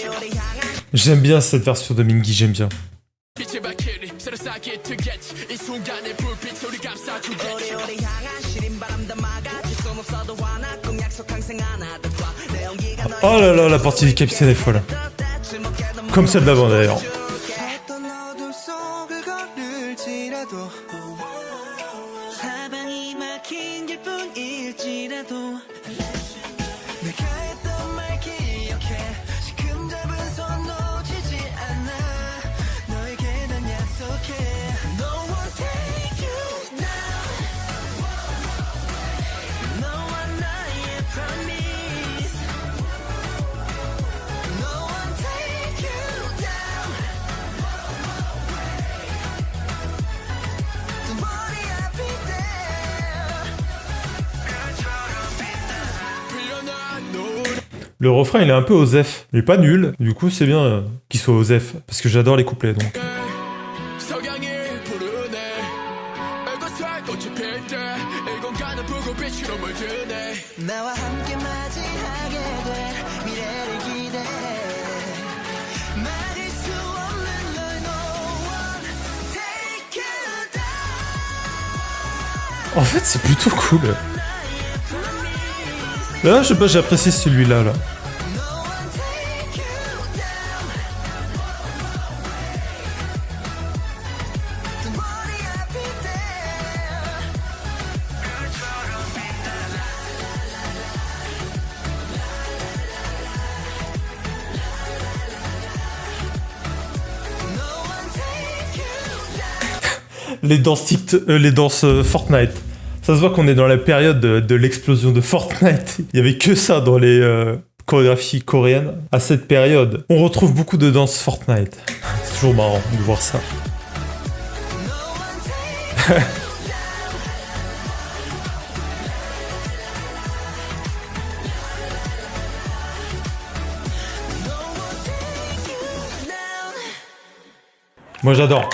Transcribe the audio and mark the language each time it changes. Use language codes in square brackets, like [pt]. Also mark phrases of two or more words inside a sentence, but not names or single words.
[fr] J'aime bien cette version de Mingi, j'aime bien. [ko] 빛을 밝히리 새로 쌓기 트겠지 이 순간의 불빛 우리 감싸주겠지. [fr] Oh là là, la partie du capitaine est folle. Comme celle d'avant d'ailleurs. [ko] 일지라도 사방이 막힌 길뿐일지라도 내가 했던 말 기억해 지금 잡은 손 놓치지 않아 너에게 난 약속해 [en] No one take you down [ko] 너와 나의 [en] promise No one take you down Don't worry I'll be there [fr] Le refrain, il est un peu osef. Il est pas nul. Du coup, c'est bien qu'il soit osef. Parce que j'adore les couplets, donc. [ko] 석양이 부르네 이곳에 꽃이 필때 이 공간은 불꽃빛으로 물드네 나와 함께 맞이하게 될 미래를 기대해 막을 수 없는 널 [en] No one take you down [fr] En fait, c'est plutôt cool. Là, je sais pas, j'ai apprécié celui-là, là. [en] No one take you down Don't worry I'll be there No one take you down [fr] Les danses, les danses Fortnite. Ça se voit qu'on est dans la période de l'explosion de Fortnite. Il y avait que ça dans les chorégraphies coréennes. À cette période, on retrouve beaucoup de danses Fortnite. C'est toujours marrant de voir ça. Moi j'adore.